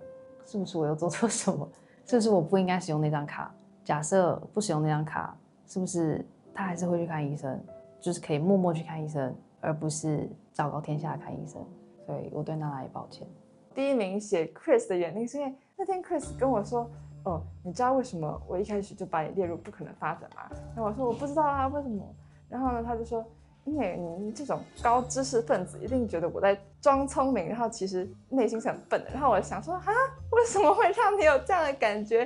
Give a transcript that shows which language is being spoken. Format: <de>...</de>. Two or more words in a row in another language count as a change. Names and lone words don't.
<zh>是不是我又做錯什麼？是不是我不應該使用那張卡？假設不使用那張卡，是不是她還是會去看醫生？就是可以默默去看醫生，而不是昭告天下看醫生。所以我對娜娜也抱歉。第1名寫 Chris 的原因是因為那天 Chris 跟我說，你知道為什麼我一開始就把你列入不可能發展嗎？然後我說我不知道啊，為什麼？然後呢，他就說，因為你這種高知識分子一定覺得我在裝聰明，然後其實內心是很笨的。然後我想說，啊，為什麼會讓你有這樣的感覺？</zh>